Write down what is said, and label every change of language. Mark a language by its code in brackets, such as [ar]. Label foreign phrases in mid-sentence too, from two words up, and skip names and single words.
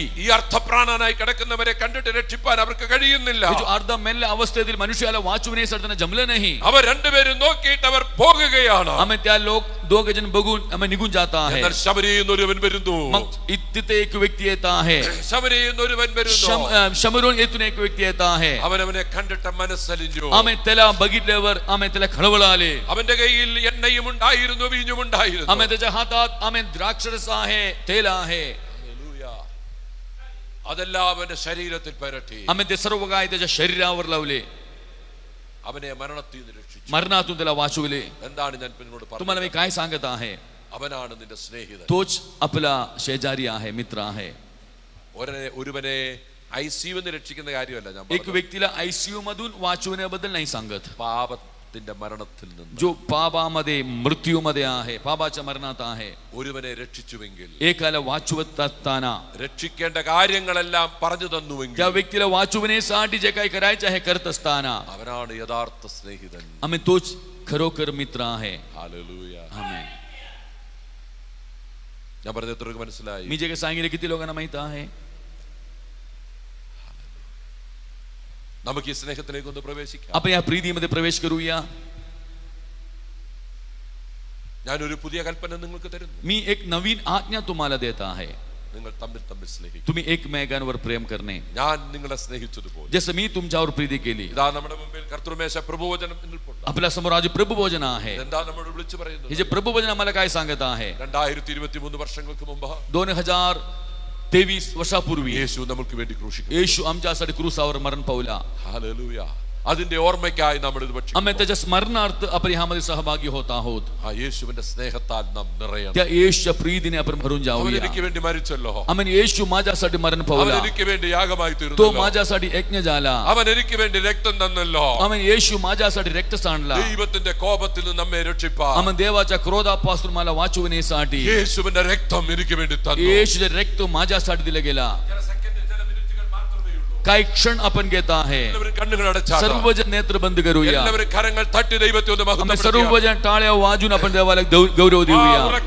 [ml] ഈ അർത്ഥപ്രാണനായി കിടക്കുന്നവരെ കണ്ടിട്ട് രക്ഷിപ്പാൻ അവർക്ക് കഴിയുന്നില്ല. [mr] जो अर्ध मेल्ला अवस्थेतील मनुष्याला वाचवण्यासाठी त्यांना जमलं नाही. [ml] അവർ രണ്ടുപേരും നോക്കിയിട്ട് അവർ പോകുകയാണ്. [mr] आम्ही त्या लोक दोघ जण बघून आम्ही निघून जात आहे. [ml] എന്നാൽ ശമരിയിൽ നിന്ന് ഒരുവൻ വരുന്നു. [mr] मग तिथे एक व्यक्ती येत आहे. [ml] ശമരിയിൽ നിന്ന് ഒരുവൻ വരുന്നു. [mr] शमरून येथून एक व्यक्ती येत आहे. [ml] അവനെ കണ്ടിട്ട് മനസ്സലിഞ്ഞു. [mr] आम्ही त्याला बघितल्यावर आम्ही त्याला खळबळ आले. [ml] അവന്റെ കയ്യിൽ എണ്ണയും ഉണ്ടായിരുന്നു, വീഞ്ഞും ഉണ്ടായിരുന്നു. [mr] आम्ही त्याच्या हातात आम्ही द्राक्षरस आहे, तेल आहे. [ml] അതെല്ലാം അവന്റെ ശരീരത്തിൽ പരട്ടി. [mr] आम्ही ते सर्व काय त्याच्या शरीरावर लावले. [ml] അവനെ മരണത്തിൽ നിന്ന് രക്ഷിച്ചു. [mr] मरणातून त्याला वाचवले. [ml] എന്താണ് ഞാൻ പിന്നോട് [mr] तुम्हाला मी [ml] പറഞ്ഞത്? [mr] काय सांगत आहे? [ml] അവനാണ് നിന്റെ സ്നേഹിതൻ. [mr] तोच आपला शेजारी आहे, मित्र आहे. [ml] ഒരുവനെ ഐസിയുന്ന് രക്ഷിക്കുന്ന കാര്യമല്ല ഞാൻ [mr] एक व्यक्तीला आयसीयू मधून वाचवण्याबद्दल नाही सांगत. [ml] പാപത്തിന്റെ മരണത്തിൽ നിന്ന് [mr] जो पापामध्ये मृत्यूमध्ये आहे, पापाच्या मरणात आहे. [ml] ഒരുവനെ രക്ഷിച്ചുവെങ്കിൽ, [mr] एकाला वाचवत असताना [ml] രക്ഷിക്കേണ്ട കാര്യങ്ങളെല്ലാം പറഞ്ഞു തന്നുവെങ്കിൽ, [mr] त्या व्यक्तीला वाचवण्यासाठी जे काही करायचे आहे करत असताना [ml] അവനാണ് യഥാർത്ഥ സ്നേഹിതൻ. [mr] आम्ही तोच खरोखर मित्र आहे. [ml] ഹല്ലേലൂയ. [mr] आमेन. [ml] ഞാൻ പറഞ്ഞത് എത്രയൊക്കെ മനസ്സിലായി? [mr] मी जे काही सांगितले किती लोकांना माहित आहे? [ml] നമുക്ക് ഈ സ്നേഹത്തിലേക്ക് ഒന്ന് പ്രവേശിക്കാം. [mr] आपण या प्रीतीमध्ये प्रवेश करूया. [ml] ഞാനൊരു പുതിയ കൽപ്പന നിങ്ങൾക്ക് തരുന്നു. [mr] मी एक नवीन आज्ञा तुम्हाला देत आहे. [ml] നിങ്ങൾ തമ്മിൽ തമ്മിൽ സ്നേഹിക്കും. [mr] तुम्ही एकमेकांवर प्रेम करणे. [ml] ഞാൻ നിങ്ങളെ സ്നേഹിച്ചതുപോലെ. [mr] जसं मी तुमच्यावर प्रीती केली. [ml] ഇതാ നമ്മുടെ മുമ്പിൽ കർത്തൃമേശ പ്രഭുവചനം നിൽപ്പുണ്ട്. [mr] आपल्या समोर आज प्रभुभोजन आहे. [ml] എന്താ നമ്മോട് വിളിച്ചു പറയുന്നത്? [mr] हे जे प्रभुभोजन आम्हाला काय सांगत आहे? [ml] 2023 വർഷങ്ങൾക്ക് മുമ്പ് [mr] 2023 वर्षापूर्वी [ml] യേശു നമുക്ക് വേണ്ടി ക്രൂശിക്കപ്പെട്ടു. [mr] येशू आमच्यासाठी क्रूसावर मरण पावला. [ml] ഹല്ലേലൂയ. അതിന്റെ ഓർമ്മയ്ക്കായി നമ്മൾ ഇത് ഭക്ഷിക്കും. [mr] आम्ही त्याच्या स्मरणार्थ आपण ह्यामध्ये सहभागी होत आहोत. [ml] ആ യേശുവിന്റെ സ്നേഹത്താൽ നാം നിറയണം. [mr] त्या येशूच्या प्रीतीने आपण भरून [ml] അവൻ [mr] जाऊया. [ml] എനിക്ക് വേണ്ടി മരിച്ചല്ലോ. [mr] आम्ही येशू माझ्यासाठी मरण [ml] അവൻ [mr] पावला. [ml] എനിക്ക് വേണ്ടി യാഗമായി [mr] तो [ml] തീർന്നല്ലോ. [mr] माझ्यासाठी यज्ञ झाला. [ml] അവൻ എനിക്ക് വേണ്ടി രക്തം തന്നല്ലോ. [mr] आम्ही येशू माझ्यासाठी रक्त सांडला. [ml] ദൈവത്തിന്റെ കോപത്തിൽ നിന്ന് നമ്മെ രക്ഷിപ്പാൻ [mr] आम्ही देवाच्या क्रोधापासून मला वाचवण्यासाठी [ml] യേശുവിന്റെ രക്തം എനിക്ക് വേണ്ടി തന്നു. [mr] येशूचे रक्त माझ्यासाठी दिले गेला. काही क्षण आपण घेत आहे. [ml] എല്ലാവരും കണ്ണുകൾ അടച്ചാൽ [mr] सर्वजण नेत्र बंद करूया. [ml] എല്ലാവരും കരങ്ങൾ തട്ടി ദൈവത്തെ ഒന്ന് [mr] आम्ही [ml] മഹത്വപ്പെടുത്തുക. [mr] सर्वजण टाळ्या वाजून आपण देवाला गौरव देऊया.